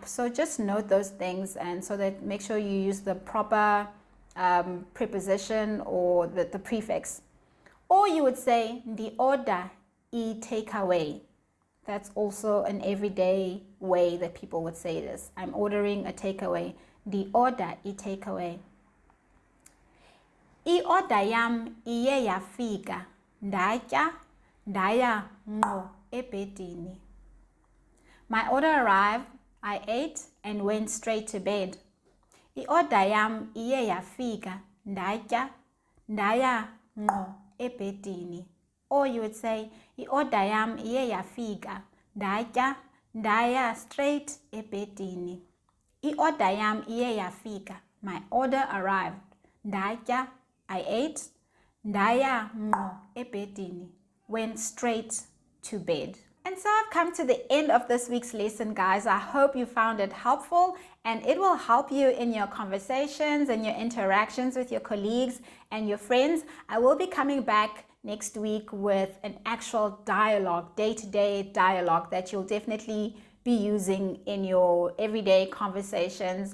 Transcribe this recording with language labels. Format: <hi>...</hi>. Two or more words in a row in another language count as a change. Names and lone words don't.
<en>So just note those things, and so that make sure you use the proper preposition or the prefix. Or you would say the order e takeaway. That's also an everyday way that people would say this. I'm ordering a takeaway. The order e takeaway. I order</en> <xh>yam iye yafika. Ndaya ngqo ebhedini.</xh> <en>My order arrived, I ate and went straight to bed. I order</en> <xh>yam iye yafika. Ndaya ngqo ebhedini.</xh> <en>Or you would say, I order</en> <xh>yam iye yafika. Ndaya straight ebhedini.</xh> <en>I order</en> <xh>yam iye yafika.</xh> <en>My order arrived.</en> <xh>Ndaya,</xh> <en>I ate.</en> <xh>Ndaya ngqo ebhedini.</xh> <en>went straight to bed. And so I've come to the end of this week's lesson, guys. I hope you found it helpful and it will help you in your conversations and your interactions with your colleagues and your friends. I will be coming back next week with an actual dialogue, day-to-day dialogue that you'll definitely be using in your everyday conversations.</en>